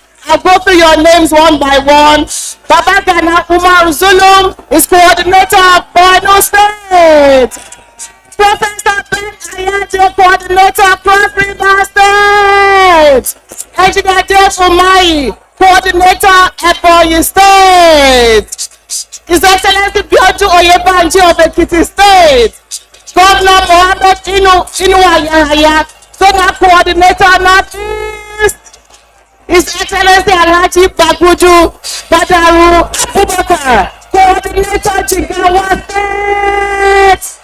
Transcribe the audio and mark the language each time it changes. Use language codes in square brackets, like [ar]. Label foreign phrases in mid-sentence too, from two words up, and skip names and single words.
[en] I'll go through your names one by one. Baba Gana Umar Zulum is coordinator of Borno State. Professor Ben Ayajo, coordinator of Cross River State. Engineer Dave Umayi, coordinator at Ebonyi State. His Excellency Bioju Oyebanji of Ekiti State. Governor Mohammed Inuwa Yahaya, Zonal Coordinator Northeast. His Excellency Alhaji Bagudu Badaru Abubakar, Coordinator Jigawa State.